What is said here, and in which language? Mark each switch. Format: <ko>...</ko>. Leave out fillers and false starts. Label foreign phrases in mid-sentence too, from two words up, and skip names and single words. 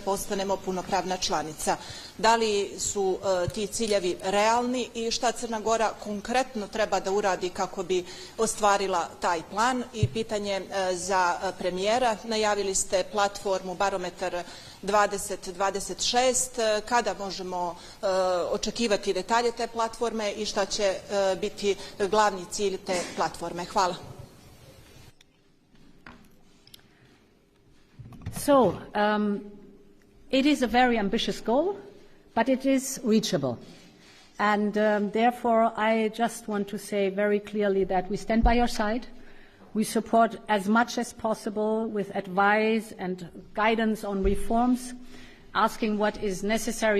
<sr>postanemo punopravna članica. Da li su ti ciljevi realni i šta Crna Gora konkretno treba da uradi kako bi ostvarila taj plan? I pitanje za premijera. Najavili ste platformu Barometar 2026. Kada možemo očekivati detalje te platforme i šta će biti glavni cilj te platforme? Hvala.</sr> <en>So, it is a very ambitious goal, but it is reachable. And therefore, I just want to say very clearly that we stand by your side. We support as much as possible with advice and guidance on reforms, asking what is necessary.</en>